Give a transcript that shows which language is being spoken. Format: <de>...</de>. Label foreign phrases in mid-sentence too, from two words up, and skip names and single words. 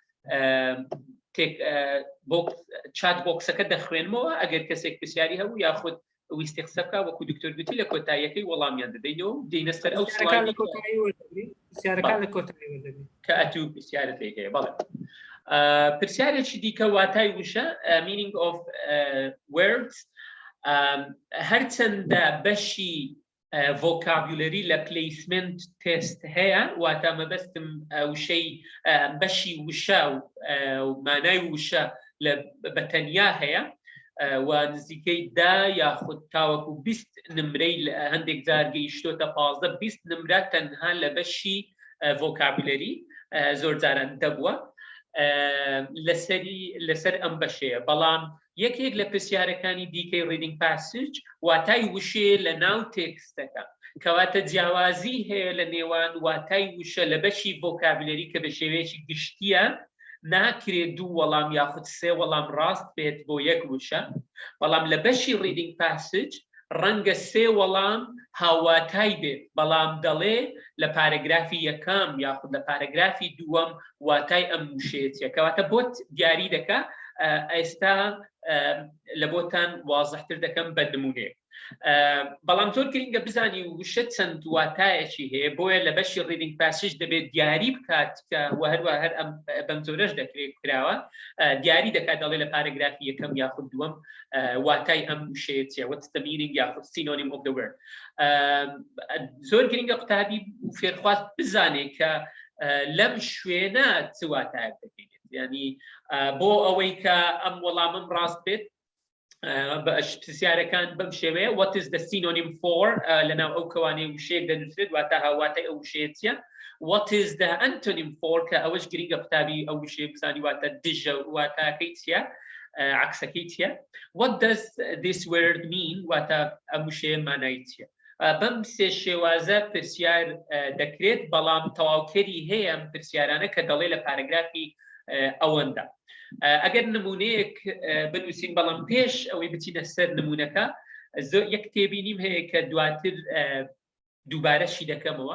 <ckb>چات بۆکسەکە دەخوێنمەوە ئەگەر کەسێک پرسیاری هەبوو یاخود ویستی قسە بکە وەکو دکتۆر گوتی لە کۆتاییەکەی وەڵامیان دەدەینەوە دێنە سەر ئەو کە ئەتوو پرسیارت لێ هەیە بەڵێ پرسیارێکی دیکە واتای وشە</ckb> <en>meaning of</en> <ckb>words هەرچەندە بەشی vocabulary لە</ckb> <en>placement test</en> <ckb>هەیە واتە مەبەستم وشەی بەشی وشە و مانای وشە بەتەنیا هەیە و نزیکەی دا یاخود تاوەکو 20 نمرەی هەندێک جار گەیشتۆتە 15-20 نمرە تەنها لە بەشی vocabulary زۆر جاران دەبووە لەسەر ئەم بەشەیە بەڵام یەکێک لە پرسیارەکانی دیکەی</ckb> <en>reading passage</en> <ckb>واتای وشێ لە ناو تێکستەکە کەواتە جیاوازی هەیە لە نێوان واتای وشە لە بەشی vocabulary کە بە شێوەیەکی گشتیە ناکرێت دوو وەڵام یاخود سێ وەڵام ڕاست بێت بۆ یەک وشە بەڵام لە بەشی</ckb> <en>reading passage</en> <ckb>ڕەنگە سێ وەڵام هاواتای بێت بەڵام دەڵێ لە پارەگرافی یەکەم یاخود لە پارەگرافی دووەم واتای ئەم وشەیەتیە کەواتە بۆت دیاری دەکا ئێستا لە بۆتان وازەحتر دەکەم بە نمونەیەک بەڵام زۆر گرنگە بزانی وشە چەند واتایەکی هەیە بۆیە لە بەشی</ckb> <en>reading passage</en> <ckb>دەبێت دیاری بکات کە وهەروە هەر بەم زۆرەش دەکرێت کراوە دیاری دەکات دەڵێ لە پارەگرافی یەکەم یاخود دووەم واتای ئەم وشەیەتیە</ckb> <en>what's the meaning</en> <ckb>یاخود</ckb> <en>synonym of the word</en> <ckb>زۆر گرنگە قوتابی فێرخواست بزانێت کە لەم شوێنە چ واتایەک دەکەیت یعنی بۆ ئەوەی کە ئەم وەڵامم ڕاست بێت پرسیارەکان بەم شێوەیە</ckb> <en>what is the synonym for</en> <ckb>لەناو ئەو کەوانەی وشەیەک دەنووسێت واتە هاواتای ئەو وشەیەتیە</ckb> <en>what is the antonym for</en> <ckb>کە ئەوەش گرنگە قوتابی ئەو وشەیە بزانی واتە دژە واتاکەی چییە عکسەکەی چییە</ckb> <en>what does this word mean</en> <ckb>واتە ئەم وشەیە مانای چییە بەم سێ شێوازە پرسیار دەکرێت بەڵام تەواوکەری هەیە ئەم پرسیارانە کە دەڵێ لە پارەگرافی ئەوەندا ئەگەر نمونەیەک بنووسین بەڵام پێش ئەوەی بچینە سەر نمونونەکە یەک تێبینیم هەیە کە دواتر دووبارەشی دەکەمەوە</ckb>